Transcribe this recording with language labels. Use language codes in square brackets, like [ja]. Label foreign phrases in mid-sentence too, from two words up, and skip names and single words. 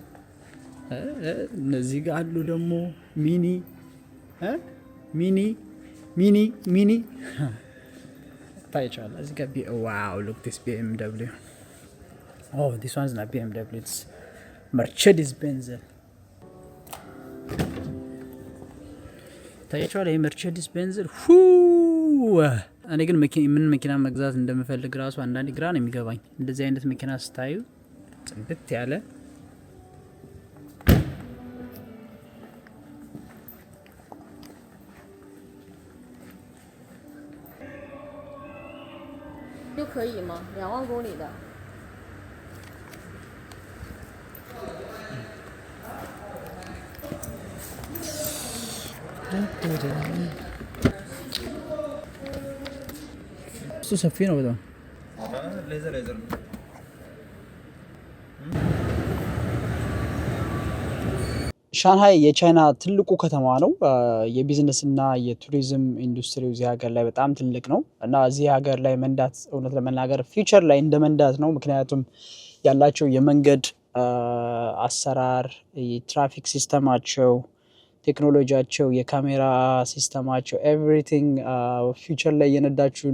[am] እነዚህ ጋር አሉ ደግሞ ሚኒ ታይቻለ። እዚህ ጋር [en] wow look this BMW this one's not BMW, it's Mercedes-Benz [am] ታያችኋል። ይሄ መርቼዲስ ቤንዝ እኔ ግን ምን መኪና መግዛት እንደምፈልግ ራሱ አንዳንዴ ግራ ነው የሚገባኝ። እንደዚህ አይነት መኪና ስታዩ ጽድት ያለ [zh] 就可以吗？2万公里的。 [am] እሱ ሰፊ ነው በጣም። ሌዘር ሻንሃይ የቻይና ትልቁ ከተማ ነው። የቢዝነስና የቱሪዝም ኢንዱስትሪው እዚህ ሀገር ላይ በጣም ትልቅ ነው እና እዚህ ሀገር ላይ መንዳት እውነት ለመናገር ፊውቸር ላይ እንደ መንዳት ነው። ምክንያቱም ያላቸው የመንገድ አሰራር፣ የትራፊክ ሲስተማቸው፣ ቴክኖሎጂያቸው፣ የካሜራ ሲስተማቸው ኤቭሪቲንግ ፊውቸር ላይ የነዳችሁን